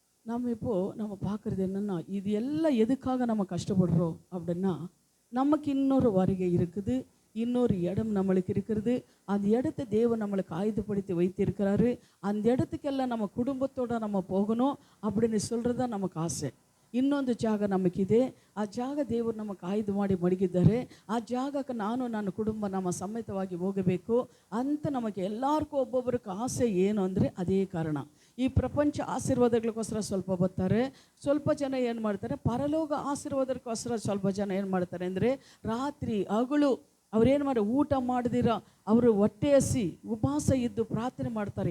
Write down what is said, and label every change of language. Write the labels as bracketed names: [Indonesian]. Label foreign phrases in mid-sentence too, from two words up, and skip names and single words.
[Tamil] நம்ம பார்க்குறது என்னென்னா, இது எல்லாம் எதுக்காக நம்ம கஷ்டப்படுறோம் அப்படின்னா, நமக்கு இன்னொரு வருகை இருக்குது, இன்னொரு இடம் நம்மளுக்கு இருக்கிறது. அந்த இடத்த தேவன் நம்மளுக்கு ஆயுதப்படுத்தி வைத்திருக்கிறாரு. அந்த இடத்துக்கெல்லாம் நம்ம குடும்பத்தோடு நம்ம போகணும் அப்படின்னு சொல்கிறது தான் நமக்கு ಆಸೆ. [Kannada] ಇನ್ನೊಂದು ಜಾಗ ನಮಗಿದೆ. ಆ ಜಾಗ ದೇವರು ನಮಗೆ ಆಯ್ದು ಮಾಡಿ ಮಡಗಿದ್ದಾರೆ. ಆ ಜಾಗಕ್ಕೆ ನನ್ನ ಕುಟುಂಬ ನಮ್ಮ ಸಮೇತವಾಗಿ ಹೋಗಬೇಕು ಅಂತ ನಮಗೆ ಎಲ್ಲರಿಗೂ ಒಬ್ಬೊಬ್ಬರಿಗೆ ಆಸೆ ಏನು ಅಂದರೆ ಅದೇ ಕಾರಣ. ಈ ಪ್ರಪಂಚ ಆಶೀರ್ವಾದಗಳಿಗೋಸ್ಕರ ಸ್ವಲ್ಪ ಬರ್ತಾರೆ, ಸ್ವಲ್ಪ ಜನ ಏನು ಮಾಡ್ತಾರೆ, ಪರಲೋಕ ಆಶೀರ್ವಾದಕ್ಕೋಸ್ಕರ ಸ್ವಲ್ಪ ಜನ ಏನು ಮಾಡ್ತಾರೆ ಅಂದರೆ ರಾತ್ರಿ ಹಗಲು ಅವ್ರೇನು ಮಾಡಿ ಊಟ ಮಾಡದಿರ ಅವರು ಹೊಟ್ಟೆ ಹಸಿ ಉಪವಾಸ ಇದ್ದು ಪ್ರಾರ್ಥನೆ ಮಾಡ್ತಾರೆ.